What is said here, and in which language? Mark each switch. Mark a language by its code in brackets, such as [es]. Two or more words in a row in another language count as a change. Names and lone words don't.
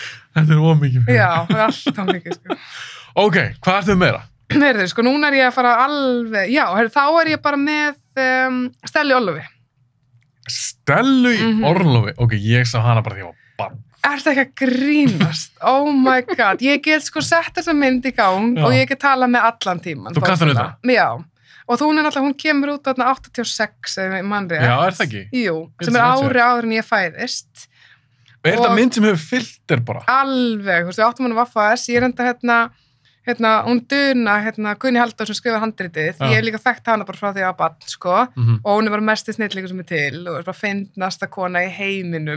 [is] Þetta ómikið. Já, það alltaf mikið, sko. Ok, hvað ertu meira? Heyrðu, sko, núna ég að fara alveg, þá ég bara með Stellu Orlofi. Stellu í Orlofi? Ok, ég sá hana bara því að ég var barn. Ertu ekki að grínast? [en] Oh my god, [is] ég get sko sett þessa mynd í gang og ég get talað með allan tíman. Þú kannst hann þetta? Já, og hún kemur út þarna 86, eða mann rétt. Já, það ekki? Jú, sem áður en ég fæðist. Og þetta mynd sem hefur fyllt þér bara? Alveg, þú veist, við áttum hann að Vaffaðs, ég enda hún Duna, Gunni Halldór sem skrifar handritið, ég hef líka þekkt hana bara frá því að barn, sko, og hún bara mesti snillingur sem til, og bara fyndnasta kona í heiminum.